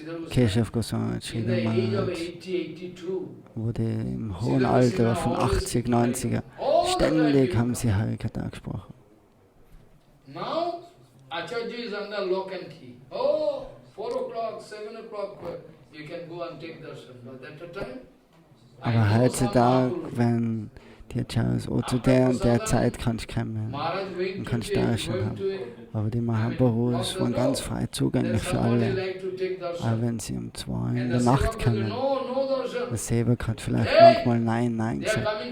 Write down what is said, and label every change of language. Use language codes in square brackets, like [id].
[de] Keshav Goswami Sridhar Maharaj wurde im hohen Alter von 80, 90er, ständig haben sie Harikata gesprochen. [en] Now, Acharya is under lock and key. Oh, 4 o'clock, 7 o'clock, you can go and take darshan. But at the time, [de] Aber heutzutage, wenn die Acharyas, zu der und der Zeit kannst du kommen und kannst Darshan haben. Aber die Mahaprabhus waren ganz frei zugänglich für alle. Aber wenn sie um 2 in der Nacht kommen, der Sevak hat vielleicht manchmal Nein gesagt.